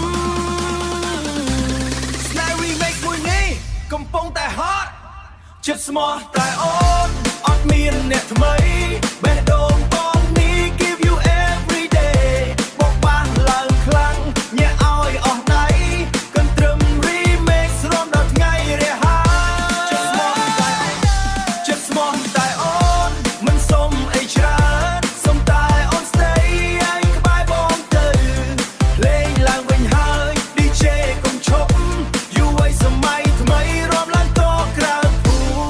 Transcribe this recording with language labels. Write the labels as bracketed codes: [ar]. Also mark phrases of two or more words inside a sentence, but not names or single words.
[km] ស្នេហ៍ remix មួយនេះកំពុងតែ hot ចិត្តស្មោះតែអូនអត់មានអ្នកថ្មីបេះដូ ងបងនេះ [en] give you every day [km] បោកបាសឡើងខ្លាំងញាក់ឲ្យអស់ដៃកន្ទ្រឹម remix រំដល់ថ្ងៃរះហើយចិត្តស្មោះតែអូនមិនសុំអីច្រើនសុំតែអូន stay ឯងក្បែរបងទៅលេងឡើងវិញហើយ DJ កុំឈប់យូរឲ្យសម័យថ្មីរំឡើងតក្រៅភូ